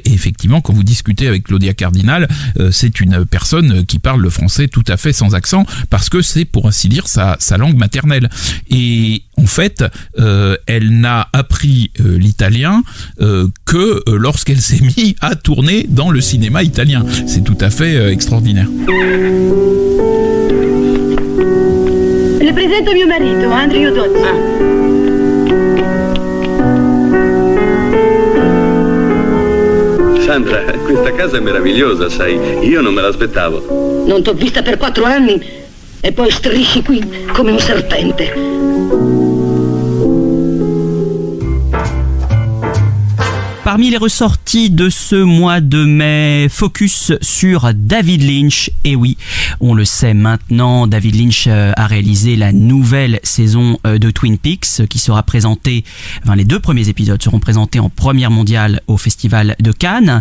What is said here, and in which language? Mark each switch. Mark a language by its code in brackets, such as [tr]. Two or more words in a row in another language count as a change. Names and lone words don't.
[fr] Et effectivement, quand vous discutez avec Claudia Cardinal, c'est une personne qui parle le français tout à fait sans accent, parce que c'est, pour ainsi dire, sa langue maternelle. Et en fait, elle n'a appris l'italien que lorsqu'elle s'est mise à tourner dans le cinéma italien. C'est tout à fait extraordinaire. [it] Le presento mio marito, Andrea Dozzi. Sandra, questa casa è meravigliosa, sai. Io non me l'aspettavo. Non t'ho vista per 4 anni e poi strisci qui come un serpente. [fr] Parmi les ressorties de ce mois de mai, focus sur David Lynch. Et oui, on le sait maintenant, David Lynch a réalisé la nouvelle saison de Twin Peaks qui sera présentée, enfin les 2 premiers épisodes seront présentés en première mondiale au Festival de Cannes.